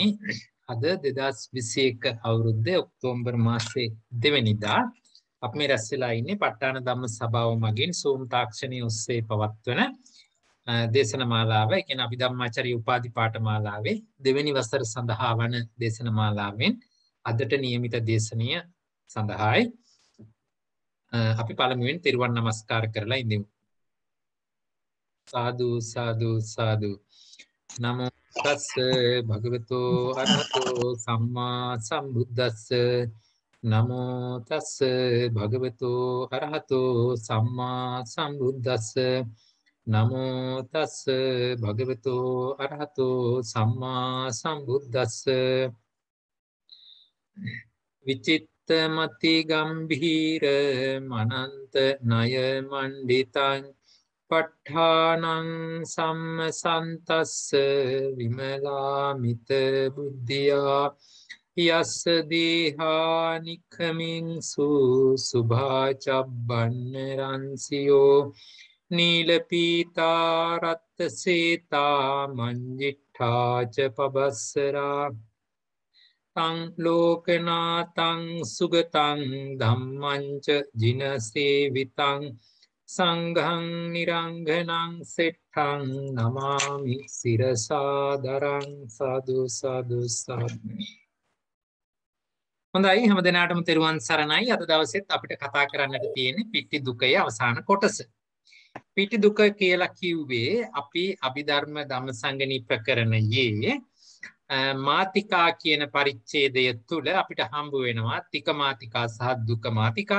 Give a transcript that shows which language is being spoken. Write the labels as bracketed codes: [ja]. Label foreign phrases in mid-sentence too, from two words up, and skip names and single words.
[si] අද 2021 අවුරුද්දේ ඔක්තෝබර් මාසයේ 2 වෙනිදා අපි මේ රැස් වෙලා ඉන්නේ ප ဋ ාණ ධම්ම සභාව මගින් Zoom තාක්ෂණයේ ඔස්සේ පවත්වන දේශනමාලාව. ඒ කියන්නේ අභිධම්මාචාර්ය උපාධි පාඨමාලාවේ දෙවෙනි වසර සඳහා වන දේශනමාලාවෙන් අදට නියමිත දේශනීය සඳහායි අපි පළමුවෙන් තෙරුවන් නමස්කාර කරලා ඉඳිමු. සාදු සාදු සාදු. [pi] නමෝ තස්ස භගවතු අරහතෝ සම්මා සම්බුද්දස්ස. නමෝ තස්ස භගවතු අරහතෝ සම්මා සම්බුද්දස්ස. නමෝ තස්ස භගවතු අරහතෝ සම්මා සම්බුද්දස්ස. විචිත්තමති ගම්භීර මනන්ත ණය මණ්ඩිතං ප ဋ ාණං සම්මසන්තස්ස විමලාමිත බුද්ධියා යස්ස දීහානික්ඛමින්සු සුභාචබ්බන්න රන්සියෝ නීලපීතා රත්ත සේතා මංජිට්ඨා ච පබස්සරා තං ලෝකනාතං සුගතං ධම්මං ච ජිනසේවිතං සංඝං නිරංගනං සෙට්ඨං නමාමි සිරසාදරං සාදු සාදු සාදු. [si] හොඳයි හැම දිනාටම තෙරුවන් සරණයි. අද දවසෙත් අපිට කතා කරන්නට තියෙන්නේ පිටි දුකේ අවසාන කොටස. පිටි දුක කියලා කිව්වේ අපි අභිධර්ම ධම්මසංගණී ප්‍රකරණයේ මාතිකා කියන පරිච්ඡේදය තුළ අපිට හම්බ වෙනවා තික මාතිකා සහ දුක මාතිකා.